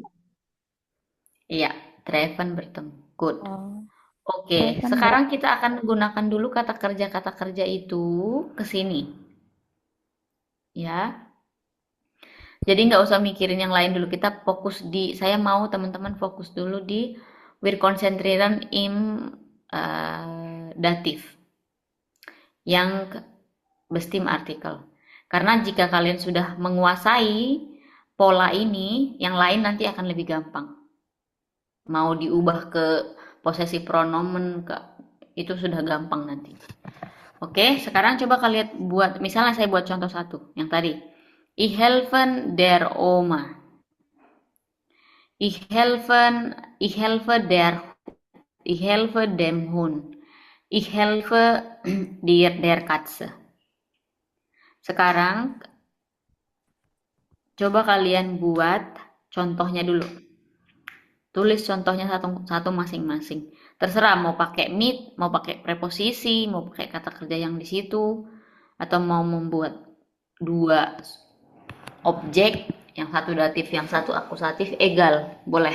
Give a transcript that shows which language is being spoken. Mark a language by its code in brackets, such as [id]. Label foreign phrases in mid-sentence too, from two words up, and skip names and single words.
[id] Iya, Treven bertemu. Good. Oh, Oke, Treven sekarang kita akan gunakan dulu kata kerja itu ke sini. Ya, jadi nggak usah mikirin yang lain dulu. Kita fokus di, saya mau teman-teman fokus dulu di [de] wir konzentrieren im datif. [id] Yang bestim artikel. Karena jika kalian sudah menguasai pola ini, yang lain nanti akan lebih gampang. Mau diubah ke posesi pronomen, itu sudah gampang nanti. Oke, sekarang coba kalian buat, misalnya saya buat contoh satu, yang tadi. [de] Ich helfen der Oma. Ich helfe ich helfe dem Hund. Ich helfe der Katze. [id] Sekarang coba kalian buat contohnya dulu. Tulis contohnya satu masing-masing. Terserah mau pakai mit, mau pakai preposisi, mau pakai kata kerja yang di situ, atau mau membuat dua objek, yang satu datif, yang satu akusatif, egal, boleh.